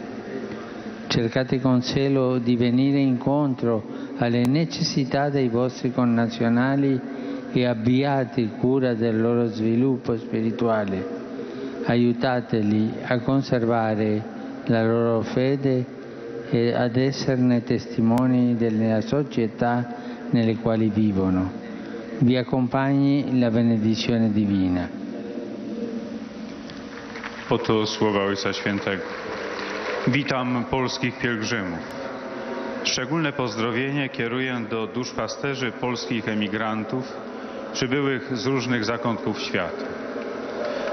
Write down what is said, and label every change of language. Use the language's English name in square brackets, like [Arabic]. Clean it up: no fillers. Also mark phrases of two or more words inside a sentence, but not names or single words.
[Italian] Cercate con zelo di venire incontro alle necessità dei vostri connazionali e abbiate cura del loro sviluppo spirituale. Aiutateli a conservare la loro fede e ad esserne testimoni della società nelle quali vivono. Vi accompagni la benedizione divina. [Polish] Oto słowa Ojca Świętego. Witam polskich pielgrzymów. Szczególne pozdrowienie kieruję do duszpasterzy polskich emigrantów przybyłych z różnych zakątków świata.